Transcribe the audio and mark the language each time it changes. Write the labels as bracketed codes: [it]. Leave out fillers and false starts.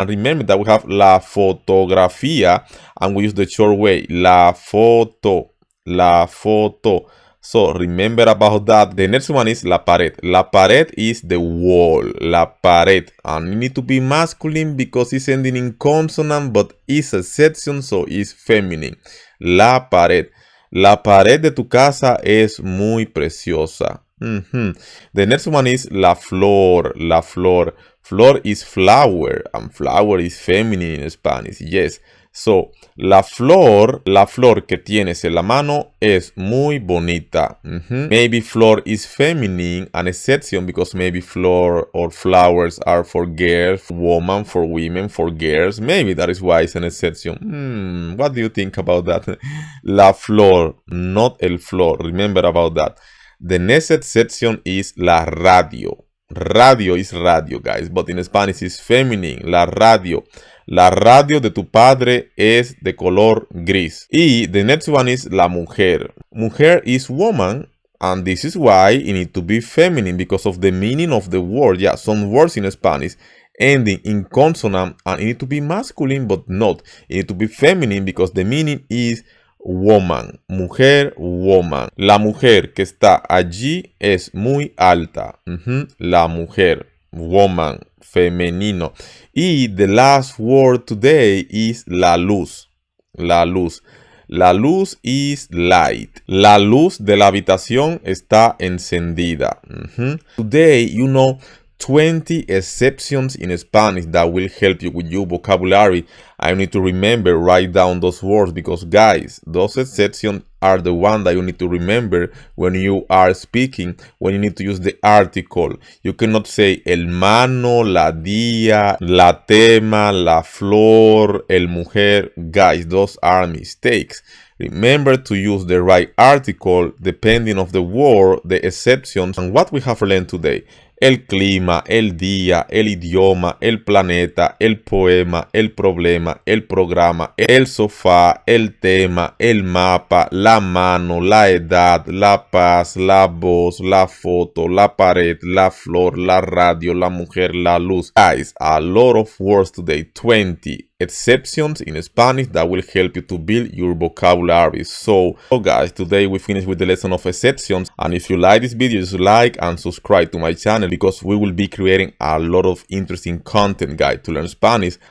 [en] And remember that we have la fotografía, and we use the short way, la foto, la foto. So remember about that. The next one is la pared. La pared is the wall. La pared. And it need to be masculine because it's ending in consonant, but it's a section, so it's feminine. [es] La pared. La pared de tu casa es muy preciosa. [en] The next one is la flor. La flor. Flor is flower, and flower is feminine in Spanish. Yes. [es] So, la flor que tienes en la mano es muy bonita. [en] Maybe flor is feminine, an exception, because maybe flor or flowers are for girls, woman, for women, for girls. Maybe that is why it's an exception. What do you think about that? La flor, not el flor. Remember about that. The next exception is la radio. Radio is radio, guys, but in Spanish it's feminine. [es] La radio. La radio de tu padre es de color gris. [en] Y the next one is la mujer. Mujer is woman, and this is why it needs to be feminine because of the meaning of the word. Yeah, some words in Spanish ending in consonant, and it needs to be masculine, but not. It needs to be feminine because the meaning is woman. Mujer, woman. [es] La mujer que está allí es muy alta. [en] La mujer, woman, femenino. Y the last word today is la luz. La luz. La luz is light. [es] La luz de la habitación está encendida. [en] Today, you know 20 exceptions in Spanish that will help you with your vocabulary. I need to remember, write down those words because, guys, those exceptions are the one that you need to remember when you are speaking, when you need to use the article. You cannot say el mano, la día, la tema, la flor, el mujer. Guys, those are mistakes. Remember to use the right article depending on the word, the exceptions, and what we have learned today. [es] El clima, el día, el idioma, el planeta, el poema, el problema, el programa, el sofá, el tema, el mapa, la mano, la edad, la paz, la voz, la foto, la pared, la flor, la radio, la mujer, la luz. [en] Guys, a lot of words today, 20 exceptions in Spanish that will help you to build your vocabulary. So guys, today we finished with the lesson of exceptions, and if you like this video, just like and subscribe to my channel because we will be creating a lot of interesting content, guys, to learn Spanish.